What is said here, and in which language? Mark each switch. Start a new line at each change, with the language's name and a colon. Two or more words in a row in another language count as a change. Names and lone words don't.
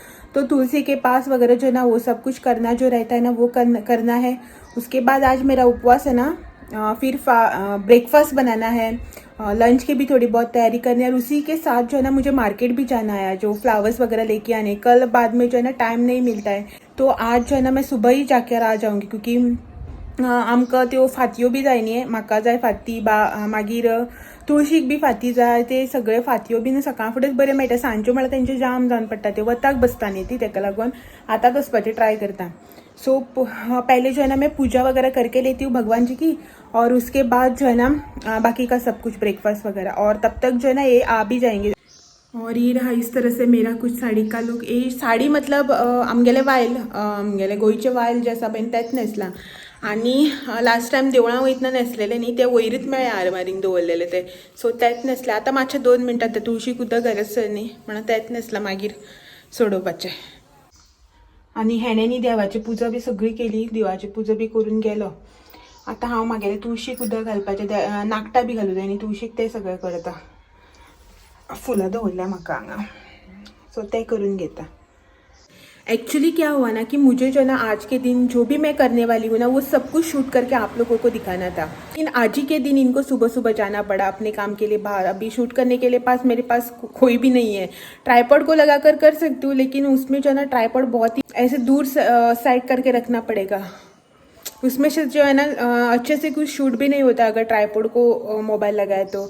Hindi: तो तुलसी के पास वगैरह जो है ना वो सब कुछ करना जो रहता है ना वो करना है। उसके बाद आज मेरा उपवास है ना। फिर ब्रेकफास्ट बनाना है, लंच की भी थोड़ी बहुत तैयारी करनी है और उसी के साथ जो है ना मुझे मार्केट भी जाना है जो फ्लावर्स वगैरह लेके आने। कल बाद में जो है ना टाइम नहीं मिलता है तो आज जो है ना मैं सुबह ही जाकर आ जाऊँगी क्योंकि
Konkani: आमकां त्यो फातयो बी जाय न्ही, म्हाका जाय फाती मागीर तुळशीक बी फाती जाय। ते सगळे फातयो बीन सकाळ फुडेंच बरे मेळटा, सांजच्यो म्हळ्यार तेंचे जाम जावन पडटा, ते वताक बसता न्ही ती, तेका लागून आतांच वचपाचें ट्राय करता।
Hindi: सो पहले जो है ना मैं पूजा वगैरह करके लेती हूँ भगवान जी की और उसके बाद जो है ना बाकी का सब कुछ ब्रेकफास्ट वगैरह, और तब तक जो है ना ये आ भी जाएंगे। और ये रहा इस तरह से मेरा कुछ साड़ी का लुक। ये साडी मतलब
Konkani: आमगेले वायल आमगेले गोंयचे वायल जे आसा पळय तेच न्हेसला आणि लास्ट टायम देवळां वयतना न्हेसलेले न्ही ते वयरीत मेळ्ळे आरमारीन दवरलेले ते, सो तेच न्हेसले। आतां मातशे 2 मिनटां ते तुळशीक उदक घालसर न्ही म्हणून तेच न्हेसला, मागीर सोडोवपाचें। आणि हेणेनी देवाची पुजा बी सगळी केली, देवाची पुजा बी करून गेलो। आता हांव मागेले तुळशीक उदक घालपाचें, नाकटां बी घालूं जाय न्ही तुळशीक, ते सगळें करता। फुलां दवरल्या म्हाका हांगा, सो ते करून घेता।
Hindi: एक्चुअली क्या हुआ ना कि मुझे जो ना आज के दिन जो भी मैं करने वाली हूँ ना वो सब कुछ शूट करके आप लोगों को दिखाना था, लेकिन आज ही के दिन इनको सुबह सुबह जाना पड़ा अपने काम के लिए बाहर। अभी शूट करने के लिए मेरे पास कोई भी नहीं है। ट्राइपॉड को लगा कर सकती हूँ लेकिन उसमें जो है ना ट्राइपॉड बहुत ही ऐसे दूर साइड करके रखना पड़ेगा, उसमें से जो है ना अच्छे से कुछ शूट भी नहीं होता अगर ट्राइपॉड को मोबाइल लगाए तो।